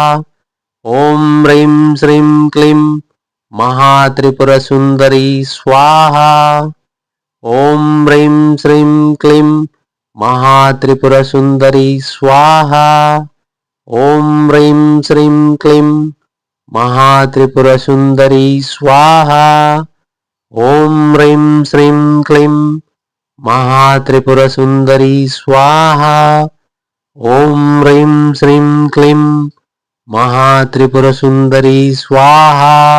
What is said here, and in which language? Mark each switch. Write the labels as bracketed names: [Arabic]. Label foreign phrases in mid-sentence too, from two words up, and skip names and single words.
[Sanskrit] ఓం హ్రీం శ్రీం క్లీం మహాత్రిపుర సుందరి స్వాహా. ఓం హ్రీం శ్రీం క్లీం మహాత్రిపుర సుందరి స్వాహా. ఓం హ్రీం శ్రీం క్లీం महात्रिपुरसुन्दरी स्वाहा। ॐ ह्रीं श्रीं क्लीं महात्रिपुरसुन्दरी स्वाहा। ॐ ह्रीं श्रीं क्लीं महात्रिपुरसुन्दरी स्वाहा।